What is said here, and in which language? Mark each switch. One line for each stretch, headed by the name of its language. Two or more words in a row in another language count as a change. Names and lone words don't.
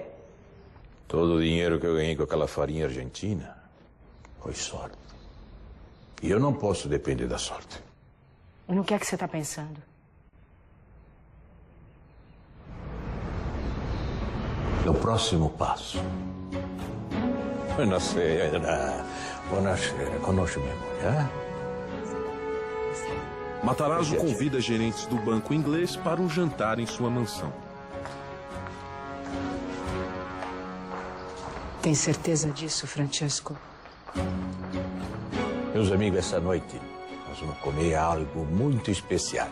Portuguese: Todo o dinheiro que eu ganhei com aquela farinha argentina foi sorte. E eu não posso depender da sorte. No que é que você está pensando? No próximo passo.
Italian: Buonasera. Buonasera.
Portuguese: Conosce-me, mulher? Matarazzo convida gerentes do banco inglês para um jantar em sua mansão. Tem certeza disso, Francesco? Meus amigos, essa noite nós vamos comer algo muito especial.